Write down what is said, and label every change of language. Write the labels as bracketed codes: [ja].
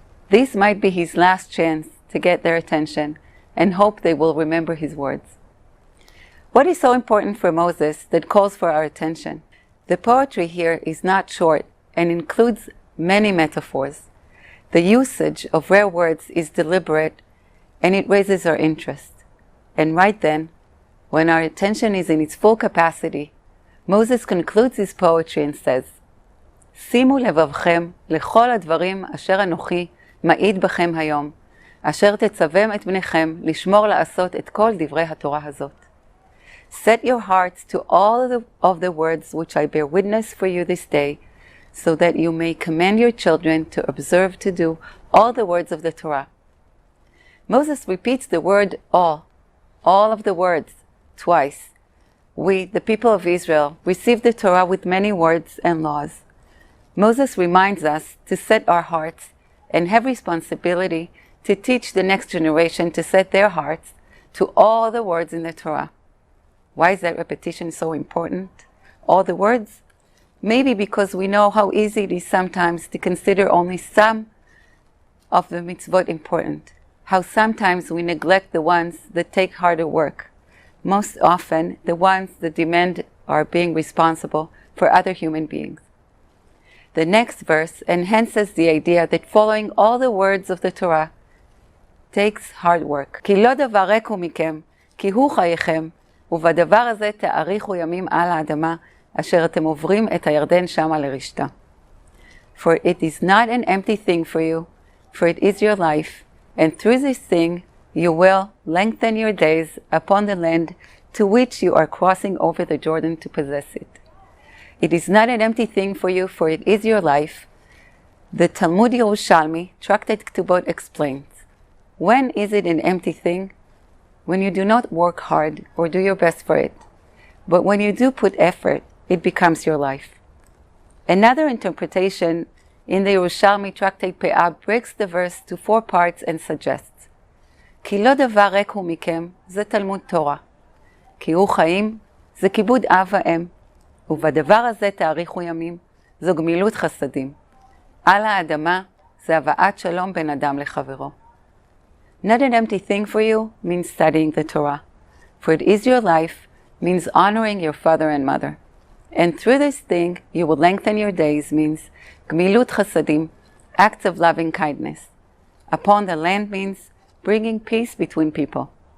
[en] This might be his last chance to get their attention and hope they will remember his words. What is so important for Moses that calls for our attention? The poetry here is not short and includes many metaphors. The usage of rare words is deliberate, and it raises our interest. [he] And right then, when our attention is in its full capacity, Moses concludes his poetry and says, שימו לבבכם לכל הדברים אשר אנוכי מעיד בכם היום, אשר תצווים את בניכם לשמור לעשות את כל דברי התורה הזאת. [en] Set your hearts to all of the words which I bear witness for you this day, so that you may command your children to observe to do all the words of the Torah. Moses repeats the word all of the words, twice. We, the people of Israel, received the Torah with many words and laws. Moses reminds us to set our hearts and have responsibility to teach the next generation to set their hearts to all the words in the Torah. Why is that repetition so important? All the words? Maybe because we know how easy it is sometimes to consider only some of the mitzvot important. How sometimes we neglect the ones that take harder work. Most often, the ones that demand our being responsible for other human beings. The next verse enhances the idea that following all the words of the Torah takes hard work. [he] כי לא דבר ריק הוא מכם, כי הוא חייכם, ובדבר הזה תאריכו ימים על האדמה, אשר אתם עוברים את הירדן שמה לרשתה. [en] For it is not an empty thing for you, for it is your life, and through this thing you will lengthen your days upon the land to which you are crossing over the Jordan to possess it. It is not an empty thing for you, for it is your life. The Talmud Yerushalmi, Tractate Ketubot, explains, when is it an empty thing? When you do not work hard or do your best for it. But when you do put effort, it becomes your life. Another interpretation in the Yerushalmi tractate Pe'ah, breaks the verse to 4 parts and suggests, [he] כי לא דבר ריק הוא מכם, זה תלמוד תורה. כי הוא חיים, זה כיבוד אב ואם. ובדבר הזה תאריכו ימים, זו גמילות חסדים. על האדמה, זה הבאת שלום בין אדם לחברו. [en] Not an empty thing for you means studying the Torah. For it is your life, means honoring your father and mother. And through this thing, you will lengthen your days, means gmilut chasadim, acts of loving kindness. Upon the land means bringing peace between people.